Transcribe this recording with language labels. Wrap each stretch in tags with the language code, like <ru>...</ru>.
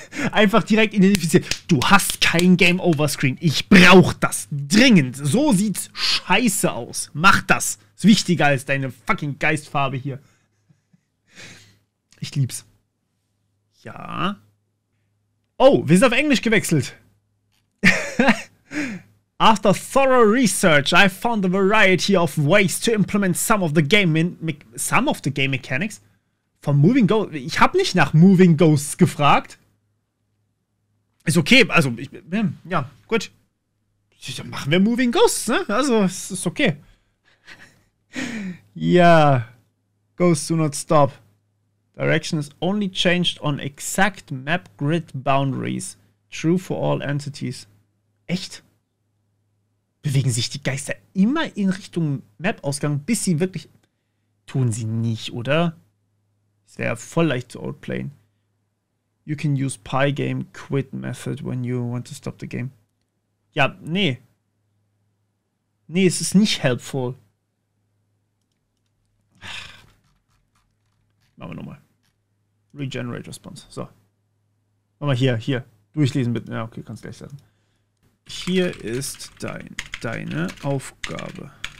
<de>Einfach direkt identifizieren. Du hast kein Game Over Screen. Ich brauche das. Dringend. So sieht's scheiße aus. Mach das. Ist wichtiger als deine fucking Geistfarbe hier. Ich lieb's. Ja. Oh, wir sind auf Englisch gewechselt.</de> <en>After thorough research, I found a variety of ways to implement some of the game mechanics for Moving Ghosts.</en> <de>Ich habe nicht nach Moving Ghosts gefragt. Ist okay, also, ja, gut. Dann machen wir Moving Ghosts, ne? Also, es ist okay. Ja.</de> <en>Ghosts do not stop. Direction is only changed on exact map grid boundaries. True for all entities.</en> <de>Echt? Bewegen sich die Geister immer in Richtung Map-Ausgang, bis sie wirklich... Tun sie nicht, oder? Es wäre voll leicht zu outplayen.</de> <en>You can use Pygame quit method when you want to stop the game.</en> <de>Ja, nee. Nee, es ist nicht helpful. Machen wir nochmal. Regenerate Response. So. Machen wir hier. Durchlesen bitte. Ja, okay, kannst gleich sagen. Hier ist deine Aufgabe.</de>